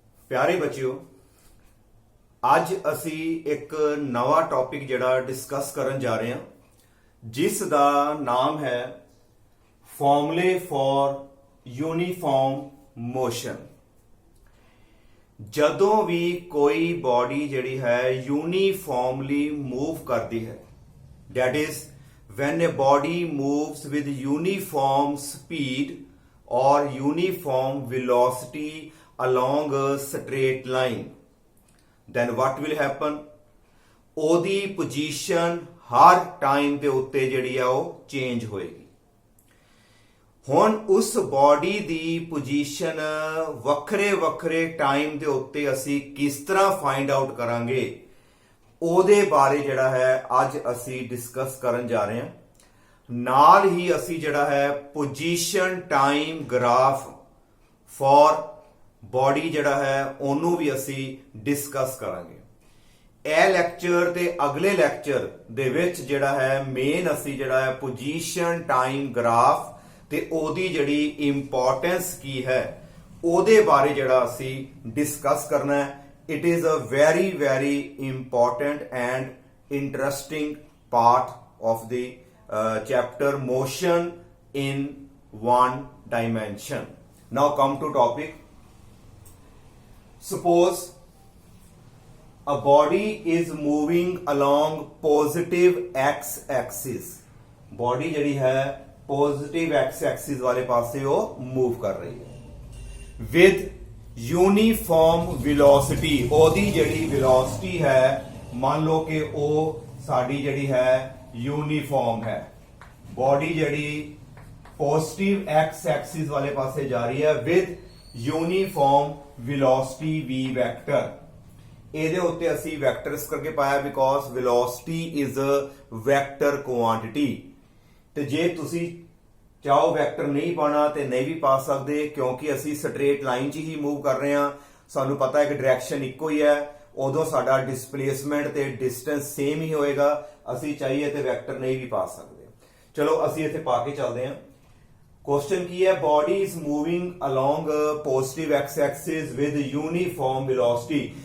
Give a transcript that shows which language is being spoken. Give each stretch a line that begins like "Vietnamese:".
Punjabi: प्यारे बच्चियों, ਅੱਜ ਅਸੀਂ ਇੱਕ ਨਵਾਂ ਟੌਪਿਕ ਜਿਹੜਾ ਡਿਸਕਸ ਕਰਨ ਜਾ ਰਹੇ ਹਾਂ ਜਿਸ ਦਾ ਨਾਮ ਹੈ ਫਾਰਮੂਲੇ ਫॉर ਯੂਨੀਫਾਰਮ ਮੋਸ਼ਨ। ਜਦੋਂ ਵੀ ਕੋਈ ਬਾਡੀ ਜਿਹੜੀ ਹੈ ਯੂਨੀਫਾਰਮਲੀ ਮੂਵ ਕਰਦੀ ਹੈ,
English: that is when a body moves with uniform speed or uniform velocity along a straight line, then what will happen?
Punjabi: ਉਹਦੀ ਪੋਜੀਸ਼ਨ ਹਰ ਟਾਈਮ ਦੇ ਉੱਤੇ ਜਿਹੜੀ ਆ ਉਹ ਚੇਂਜ ਹੋਏਗੀ। ਹੁਣ ਉਸ ਬਾਡੀ ਦੀ ਪੋਜੀਸ਼ਨ ਵੱਖਰੇ ਵੱਖਰੇ ਟਾਈਮ ਦੇ ਉੱਤੇ ਅਸੀਂ ਕਿਸ ਤਰ੍ਹਾਂ ਫਾਈਂਡ ਆਊਟ ਕਰਾਂਗੇ, ਉਹਦੇ ਬਾਰੇ ਜਿਹੜਾ ਹੈ ਅੱਜ ਅਸੀਂ ਡਿਸਕਸ ਕਰਨ ਜਾ ਰਹੇ ਹਾਂ। ਨਾਲ ਹੀ ਅਸੀਂ ਜਿਹੜਾ ਹੈ position time graph for body ਜਿਹੜਾ ਹੈ ਉਹਨੂੰ ਵੀ ਅਸੀਂ ਡਿਸਕਸ ਕਰਾਂਗੇ। ਇਹ ਲੈਕਚਰ ਤੇ ਅਗਲੇ ਲੈਕਚਰ ਦੇ ਵਿੱਚ ਜਿਹੜਾ ਹੈ ਮੇਨ ਅਸੀਂ ਜਿਹੜਾ ਹੈ ਪੋਜੀਸ਼ਨ ਟਾਈਮ ਗ੍ਰਾਫ ਤੇ ਉਹਦੀ ਜਿਹੜੀ ਇੰਪੋਰਟੈਂਸ ਕੀ ਹੈ ਉਹਦੇ ਬਾਰੇ ਜਿਹੜਾ ਅਸੀਂ ਡਿਸਕਸ ਕਰਨਾ ਹੈ।
English: It is a very very important and interesting part of the chapter motion in one dimension. Now come to topic. Suppose a body is moving along positive x axis.
Punjabi: Body ਜਿਹੜੀ ਹੈ positive x axis ਵਾਲੇ ਪਾਸੇ ਉਹ move ਕਰ ਰਹੀ ਹੈ
English: with uniform velocity।
Punjabi: ਉਹਦੀ ਜਿਹੜੀ velocity ਹੈ ਮੰਨ ਲਓ ਕਿ ਉਹ ਸਾਡੀ ਜਿਹੜੀ ਹੈ uniform ਹੈ। body ਜਿਹੜੀ positive x axis ਵਾਲੇ ਪਾਸੇ ਜਾ ਰਹੀ ਹੈ
English: with uniform velocity v vector।
Punjabi: ਇਹਦੇ ਉੱਤੇ ਅਸੀਂ ਵੈਕਟਰਸ ਕਰਕੇ ਪਾਇਆ because
English: velocity is a vector quantity।
Punjabi: ਤੇ ਜੇ ਤੁਸੀਂ ਚਾਹੋ ਵੈਕਟਰ ਨਹੀਂ ਪਾਣਾ ਤੇ ਨਹੀਂ ਵੀ ਪਾ ਸਕਦੇ ਕਿਉਂਕਿ ਅਸੀਂ ਸਟ੍ਰੇਟ ਲਾਈਨ 'ਚ ਹੀ ਮੂਵ ਕਰ ਰਹੇ ਹਾਂ। ਸਾਨੂੰ ਪਤਾ ਹੈ ਕਿ ਡਾਇਰੈਕਸ਼ਨ ਇੱਕੋ ਹੀ ਹੈ, ਉਦੋਂ ਸਾਡਾ ਡਿਸਪਲੇਸਮੈਂਟ ਤੇ ਡਿਸਟੈਂਸ ਸੇਮ ਹੀ ਹੋਏਗਾ। ਅਸੀਂ ਚਾਹੀਏ ਤੇ ਵੈਕਟਰ ਨਹੀਂ ਵੀ ਪਾ ਸਕਦੇ। ਚਲੋ ਅਸੀਂ ਇੱਥੇ ਪਾ ਕੇ ਚੱਲਦੇ ਹਾਂ।
English: question
Punjabi: की है
English: Body is moving along positive x axis with uniform velocity.